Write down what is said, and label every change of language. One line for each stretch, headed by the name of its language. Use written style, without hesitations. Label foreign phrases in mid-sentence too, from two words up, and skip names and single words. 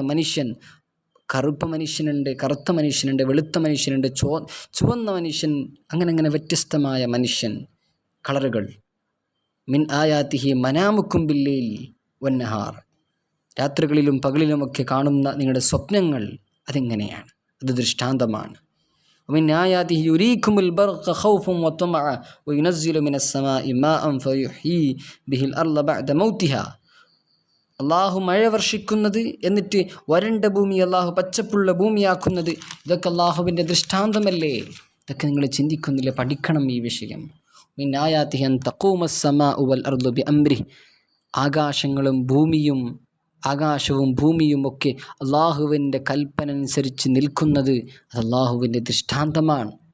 Malayalam: മനുഷ്യൻ, കറുത്ത മനുഷ്യനുണ്ട്, വെളുത്ത മനുഷ്യനുണ്ട്, ചുവന്ന മനുഷ്യൻ, അങ്ങനെ വ്യത്യസ്തമായ മനുഷ്യൻ കളറുകൾ.
Arabic: من آياته منامكم بالليل والنهار,
Malayalam: രാത്രികളിലും പകലിലുമൊക്കെ കാണുന്ന നിങ്ങളുടെ സ്വപ്നങ്ങൾ അതെങ്ങനെയാണ്, അത് ദൃഷ്ടാന്തമാണ്.
Arabic: ومن آياته يريكم البرق خوفا وطمعا وينزل من السماء ماء فيحيي به الأرض بعد موتها,
Malayalam: അള്ളാഹു മഴ വർഷിക്കുന്നത്, എന്നിട്ട് വരണ്ട ഭൂമി അള്ളാഹു പച്ചപ്പുള്ള ഭൂമിയാക്കുന്നത്, ഇതൊക്കെ അള്ളാഹുവിൻ്റെ ദൃഷ്ടാന്തമല്ലേ. ഇതൊക്കെ നിങ്ങൾ ചിന്തിക്കുന്നില്ല, പഠിക്കണം ഈ വിഷയം.
Arabic: من آياته أن تقوم السماء والأرض بأمره,
Malayalam: ആകാശവും ഭൂമിയും ഒക്കെ അള്ളാഹുവിൻ്റെ കൽപ്പന അനുസരിച്ച് നിൽക്കുന്നത്, അത് അള്ളാഹുവിൻ്റെ ദൃഷ്ടാന്തമാണ്.